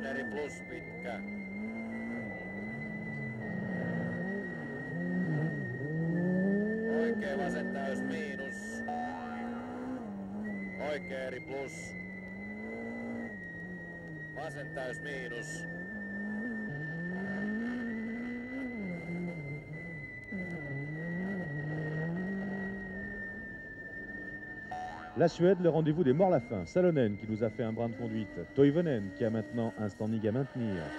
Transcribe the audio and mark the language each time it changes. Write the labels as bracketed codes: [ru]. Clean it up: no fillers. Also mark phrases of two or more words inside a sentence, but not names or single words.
[fi] plus pitkä. Oikea vasen täys miinus. Oikea eri plus. Vasen täys miinus. [fr] La Suède, le rendez-vous des morts la fin. Salonen qui nous a fait un brin de conduite. Toivonen qui a maintenant un standing à maintenir.